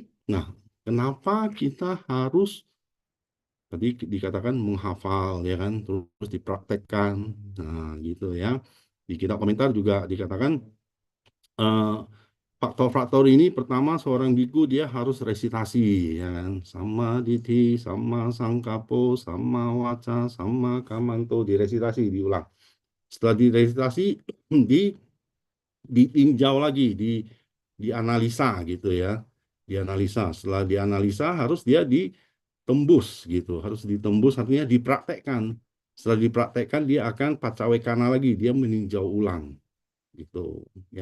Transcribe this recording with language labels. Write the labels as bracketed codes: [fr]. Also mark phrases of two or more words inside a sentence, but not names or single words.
[id] Nah, kenapa kita harus tadi dikatakan menghafal ya kan, terus dipraktekkan, nah gitu ya. Di kitab komentar juga dikatakan faktor-faktor ini pertama seorang biku dia harus resitasi ya kan, [pi] sama dithi, sama sangkapo, sama waca, sama kamanto, [id] diresitasi, diulang. Setelah diresitasi ditinjau lagi, dianalisa gitu ya, dianalisa. Setelah dianalisa harus dia ditembus gitu, harus ditembus artinya dipraktekkan. Setelah dipraktekkan dia akan pacawekana lagi, dia meninjau ulang gitu ya.